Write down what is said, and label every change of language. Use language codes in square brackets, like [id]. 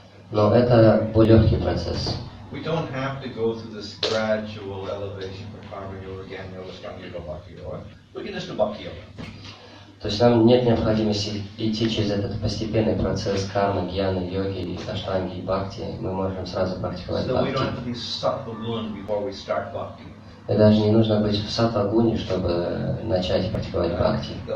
[ru] Но это более легкий процесс. [en] We don't have to go through this gradual elevation from karma yoga, jnana yoga, astanga yoga, bhakti yoga. We can just do bhakti yoga. [ru] То есть нам нет необходимости идти через этот постепенный процесс кармы, гьяны, йоги, аштанги и бхакти. Мы можем сразу практиковать бхакти. И даже не нужно быть в саттва-гуне, чтобы начать практиковать бхакти.